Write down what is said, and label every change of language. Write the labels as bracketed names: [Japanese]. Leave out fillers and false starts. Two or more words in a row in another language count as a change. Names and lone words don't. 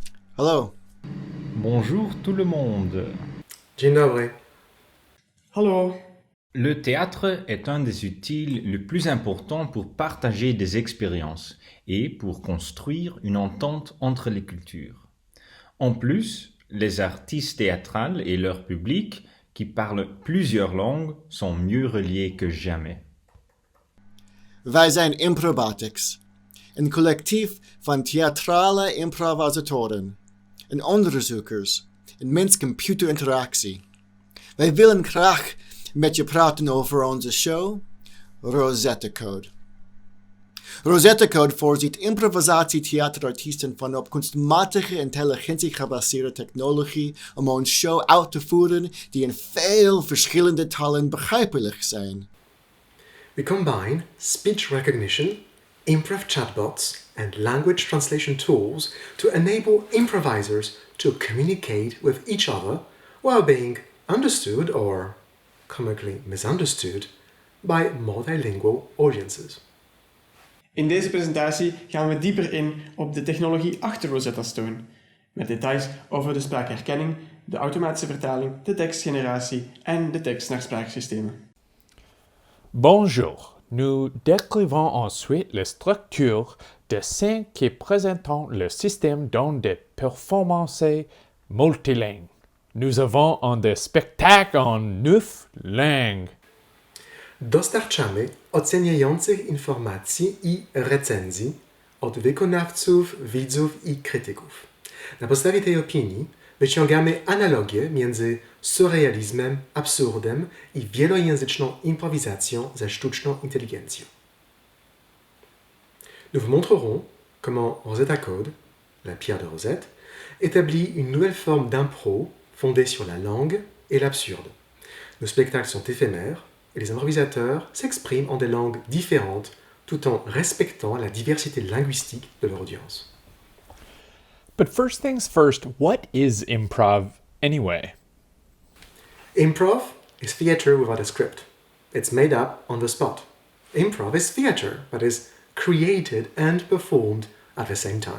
[English] Hello. [French] Bonjour tout le monde. [Polish] Dzień dobry. [Dutch] Hallo. [French] Le théâtre est un des outils les plus importants pour partager des expériences et pour construire une entente entre les cultures. En plus, les artistes théâtrales et leur public, qui parlent plusieurs langues, sont mieux reliés que jamais. [Dutch] Wij zijn Improbatics, een collectief van theatrale improvisatoren en onderzoekers in mens-computer-interactie. Wij willen graag met je praten over onze show, Rosetta Code. Rosetta Code voorziet improvisatietheaterartiesten van op kunstmatige intelligentie gebaseerde technologie om een show uit te voeren die in veel verschillende talen begrijpelijk zijn. [English] We combine speech recognition, improv chatbots, and language translation tools to enable improvisers to communicate with each other while being understood or comically misunderstood by multilingual audiences. [Dutch] In deze presentatie gaan we dieper in op de technologie achter Rosetta Stone, met details over de spraakherkenning, de automatische vertaling, de tekstgeneratie en de tekst naar spraaksystemen. [French] Bonjour, nous décrivons ensuite la structure de scène qui présentent le système dans des performances multilingues. Nous avons un spectacle en 9 langues. [Polish] Dostarczamy oceniających informacji i recenzji od wykonawców, widzów i krytyków. Na podstawie tej opinii wyciągamy analogie między surrealizmem, absurdem i wielojęzyczną improwisacją ze sztuczną inteligencją. [French] Nous vous montrerons comment Rosetta Code, la pierre de Rosette, établit une nouvelle forme d'impro fondée sur la langue et l'absurde. Nos spectacles sont éphémères et les improvisateurs s'expriment en des langues différentes tout en respectant la diversité linguistique de leur audience. [English] But first things first, what is improv anyway? Improv is theater without a script. It's made up on the spot. Improv is theater that is created and performed at the same time.